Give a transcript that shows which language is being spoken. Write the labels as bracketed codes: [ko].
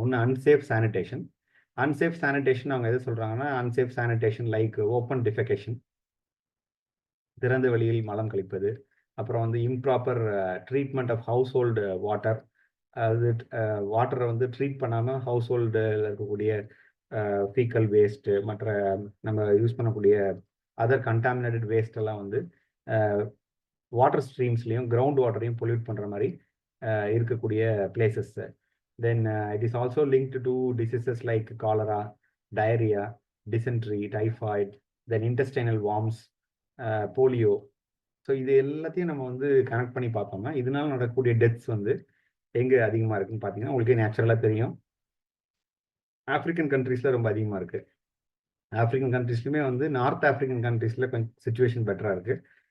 [ta] ஒன்று unsafe sanitation. Unsafe sanitation அவங்க எது சொல்கிறாங்கன்னா, அன்சேஃப் சானிடேஷன் லைக் ஓப்பன் டிஃபெகேஷன், திறந்த வெளியில் மலம் கழிப்பது, அப்புறம் வந்து improper treatment of house hold water, அது வாட்டரை வந்து ட்ரீட் பண்ணாமல் ஹவுஸ் ஹோல்டில் இருக்கக்கூடிய ஃபீக்கல் வேஸ்ட்டு, மற்ற நம்ம யூஸ் பண்ணக்கூடிய அதர் கண்டாமினேட்டட் வேஸ்ட் எல்லாம் வந்து வாட்டர் ஸ்ட்ரீம்ஸ்லையும் கிரவுண்ட் வாட்டரையும் பொல்யூட் பண்ணுற மாதிரி இருக்கக்கூடிய places. [en] Then it is also linked to diseases like cholera, diarrhea, dysentery, typhoid, then intestinal worms, polio. [ta] So இது எல்லாத்தையும் நம்ம வந்து கனெக்ட் பண்ணி பார்த்தோம்னா இதனால நடக்கக்கூடிய டெத்ஸ் வந்து எங்கே அதிகமாக இருக்குன்னு பார்த்தீங்கன்னா உங்களுக்கு நேச்சுரலாக தெரியும். ஆப்பிரிக்கன் கண்ட்ரீஸில் ரொம்ப அதிகமாக இருக்குது. ஆப்பிரிக்கன் கண்ட்ரீஸ்லையுமே வந்து நார்த் ஆப்பிரிக்கன் கண்ட்ரீஸில் கொஞ்சம் சுச்சுவேஷன் பெட்டராக இருக்குது.